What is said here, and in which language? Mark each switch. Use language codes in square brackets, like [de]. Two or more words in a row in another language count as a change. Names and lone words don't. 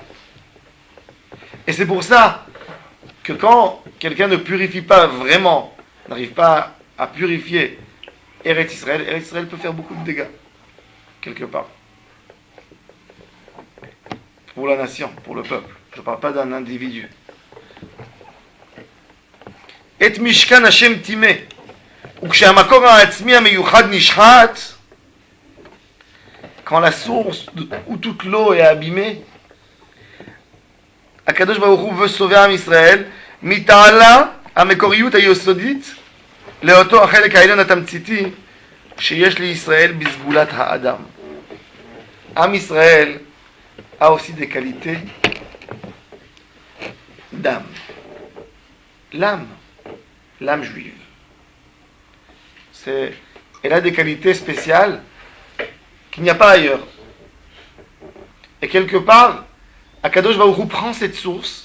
[fr] Et c'est pour ça que quand quelqu'un ne purifie pas vraiment, n'arrive pas à purifier Eretz Israël peut faire beaucoup de dégâts, quelque part. Pour la nation, pour le peuple. Je ne parle pas d'un individu. [he] את משכן השם טמא. וכשהמקור העצמי המיוחד נשחט, [fr] quand la source où toute l'eau est abîmée, [he] הקדוש ברוך הוא [fr] veut sauver [he] עם ישראל מתעלה המקוריות היסודית לאותו החלק העליון התמציתי שיש לישראל בסגולת האדם. [fr] עם ישראל a aussi des qualités d'âme. L'âme juive. Elle a des qualités spéciales qu'il n'y a pas ailleurs. Et quelque part, Akadosh Baruch Hu prend cette source.